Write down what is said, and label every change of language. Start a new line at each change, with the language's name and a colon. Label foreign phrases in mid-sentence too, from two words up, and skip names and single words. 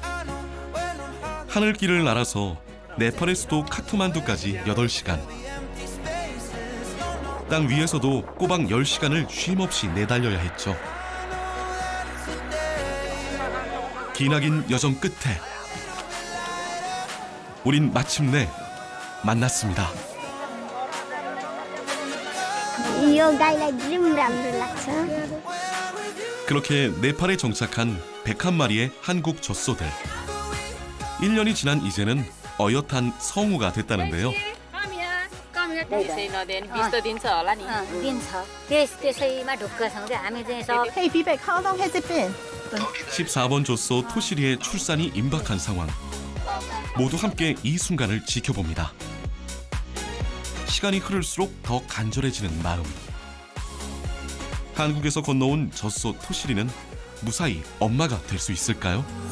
Korean: 하늘길을 날아서 네팔의 수도 카트만두까지 8시간. 땅 위에서도 꼬박 10시간을 쉼없이 내달려야 했죠. 기나긴 여정 끝에 우린 마침내 만났습니다.
Nepali: यो गाईलाई ड्रिम राम्रो लाग्छ।
Korean: 그렇게 네팔에 정착한 101마리의 한국 젖소들. 1년이 지난 이제는 어엿한 성우가 됐다는데요.
Nepali: दिन्छ त्यसैमा ढुक्क छौँ कि हामी चाहिँ सब
English: Hey, Vivek, how long has it been?
Korean: 14번 젖소 토시리의 출산이 임박한 상황. 모두 함께 이 순간을 지켜봅니다. 시간이 흐를수록 더 간절해지는 마음. 한국에서 건너온 젖소 토시리는 무사히 엄마가 될 수 있을까요?